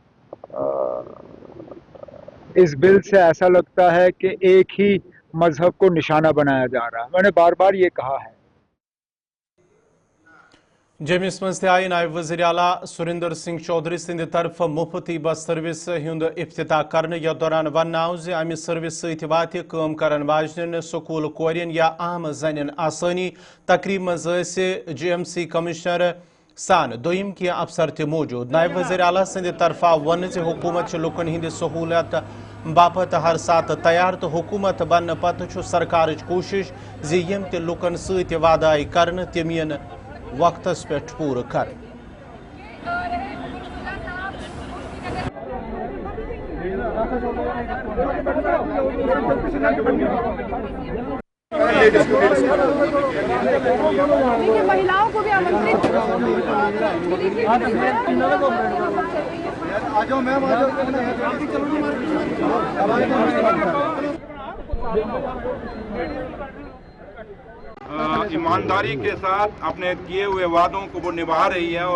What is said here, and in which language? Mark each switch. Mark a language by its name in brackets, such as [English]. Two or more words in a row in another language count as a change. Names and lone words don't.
[Hindi] इस बिल से ऐसा लगता है कि एक ही मजहब को निशाना बनाया जा रहा है। मैंने बार बार ये कहा है। [Kashmiri] जम्मूस मज आयी नायब वज़ीर आला सुरिंदर सिंह चौधरी सिंद तरफ मुफ्त ई बस सर्विस हुंद इफ्तिताह करने यथ दौरान वन आव ज अमि सर्विस सत वात काम करन वाजन स्कूल कोरियन या आम जन आसानी। तकरीब मज GMC कमिश्नर सान दोयम की अफसर त मौजूद। नायब वज़ीर आला सिंद तरफा वन ज हुकूमत लुकन हिंद सहूलियत बापत हर साथ तैयार तो हुकूमत बन पत सरकार कोशिश ज यम त लुकन सत वादा कर तम यन वक्तस पे पूर कर। [Hindi] महिलाओं को भी आमंत्रित ईमानदारी के साथ अपने किए हुए वादों को वो निभा रही है।